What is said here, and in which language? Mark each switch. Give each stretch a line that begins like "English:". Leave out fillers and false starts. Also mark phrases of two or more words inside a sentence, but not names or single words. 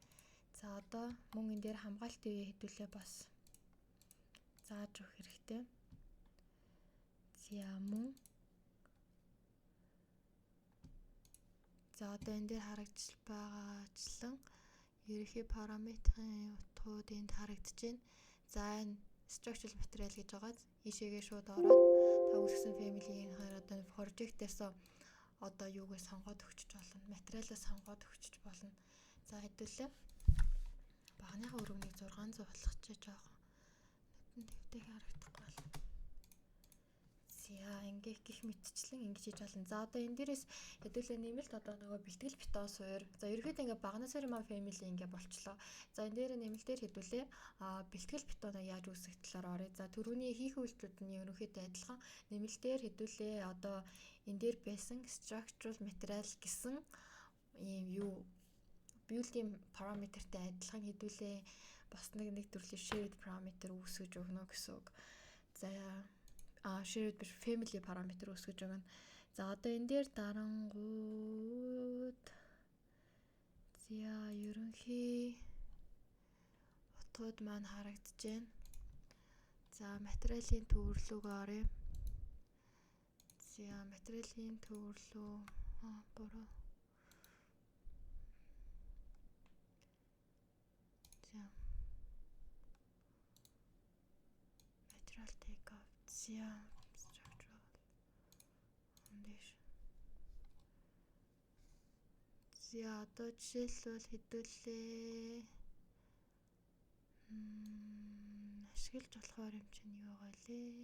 Mongolian: За одоо мөн энэ дээр хамгаалтын үе хэдүүлээ бас зааж өгөх хэрэгтэй. За мөн. За одоо энэ дээр харагдаж байгаачлан ерөнхий параметрын утгууд энд харагдаж байна. За энэ
English: structural material
Mongolian: гэж байгаа. Ийшээгээ шууд ороод та үүсгэсэн family-ийн одоо project-ээс одоо юугээ сонгоод өгчөж болно. Материалаа сонгоод өгчөж болно. За хэдүүлээ багныхаа өргөнийг 600 болгочихъя жоохон. Тэвтэй харагдахгүй байна. За ингээ гих мэтчлэн ингэж хийж болно. За одоо энэ дээрээс хэдүүлээ нэмэлт одоо нөгөө бэлтгэл бетон суур. За ерөөхдөө ингээ багна суур маань family ингээ болчлоо. За энэ дээр нэмэлтээр хэдүүлээ бэлтгэл бетоноо яаж үүсгэх талаар оръё. За түрүүний хийх үйлдэлүүд нь ерөөхдөө адилхан. Нэмэлтээр хэдүүлээ одоо энэ дээр байсан
English: structural material
Mongolian: гэсэн ийм юу
English: building parameterтэй
Mongolian: адилхан хэдүүлээ бас нэг төрлийн
English: shared parameter
Mongolian: үүсгэж өгнө гэсэн үг. За
English: shared family parameter
Mongolian: үүсгэж өгнө. За одоо энэ дээр дарангууд за ерөнхий утгууд маань харагдаж байна. За материалын төвөрлөг оръё. За материалын төвөрлөг буруу. За материал
English: take off. За structural foundation.
Mongolian: За одоо жишээлбэл хэдүүлээ ашиглаж болох баримт нь юу байгаа лээ?